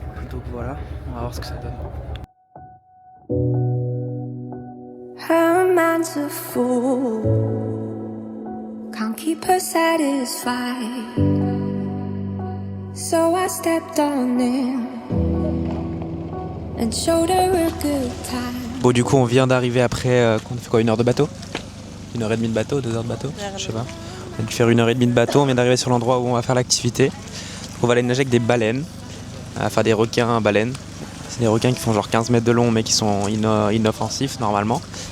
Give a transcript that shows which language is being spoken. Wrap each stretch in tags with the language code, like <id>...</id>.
<fr>Donc voilà, on va voir ce que ça donne.</fr> <en>Her man's a fool, can't keep her satisfied. So I stepped on him and showed her a good time.</en> <fr>Bon du coup on vient d'arriver après, qu'on a fait quoi, 1 heure de bateau? 1h30 de bateau, 2 heures de bateau? Je sais pas. On a dû faire 1h30 de bateau, on vient d'arriver sur l'endroit où on va faire l'activité. On va aller nager avec des baleines, enfin des requins baleines. C'est des requins qui font genre 15 mètres de long mais qui sont inoffensifs normalement.</fr>